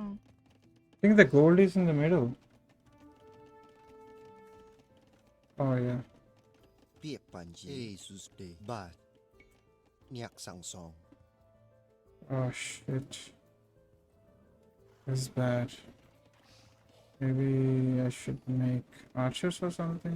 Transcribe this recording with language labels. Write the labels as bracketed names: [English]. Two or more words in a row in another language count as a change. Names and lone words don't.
[English] I think the gold is in the middle. Oh yeah. ពាក្យបញ្ជី Jesus Day បាទញាក់សាំងសង Oh shit. This is bad. Maybe I should make archers or something.